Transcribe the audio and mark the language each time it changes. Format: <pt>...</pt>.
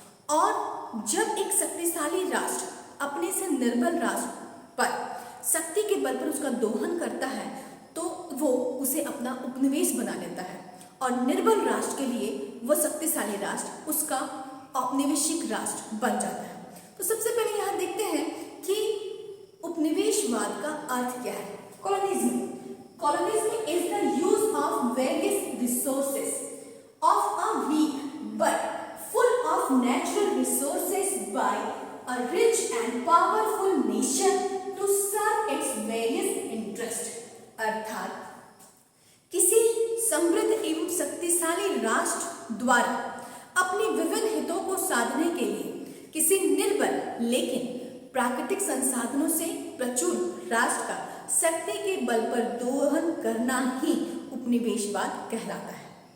<hi>और जब एक शक्तिशाली राष्ट्र अपने से निर्बल राष्ट्र पर शक्ति के बल पर उसका दोहन करता है तो वो उसे अपना उपनिवेश बना लेता है और निर्बल राष्ट्र के लिए वो शक्तिशाली राष्ट्र उसका औपनिवेशिक राष्ट्र बन जाता है। तो सबसे पहले यहाँ देखते हैं कि उपनिवेशवाद का अर्थ क्या है।</hi> <en>Colonism, Colonialism is the use of various resources of a weak but full of natural resources by a rich and powerful nation to serve its various interests।</en> <hi>अर्थात किसी समृद्ध एवं शक्तिशाली राष्ट्र द्वारा अपने विभिन्न हितों को साधने के लिए किसी निर्बल लेकिन प्राकृतिक संसाधनों से प्रचुर राष्ट्र का शक्ति के बल पर दोहन करना ही उपनिवेशवाद कहलाता है।</hi>